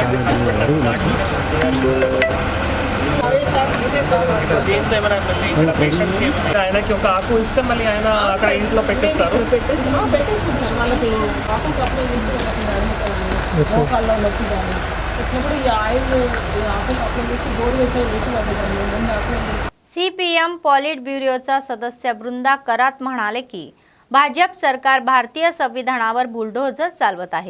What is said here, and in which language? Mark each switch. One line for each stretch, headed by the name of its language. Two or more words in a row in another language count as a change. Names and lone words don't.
Telugu: ఆయనకి ఒక ఆకు ఇస్తే మళ్ళీ ఆయన అక్కడ ఇంట్లో పెట్టిస్తారు.
Marathi: CPM पॉलिट ब्युरोचा सदस्य वृंदा करात म्हणाले की भाजप सरकार भारतीय संविधानावर बुलडोजर चालवत आहे.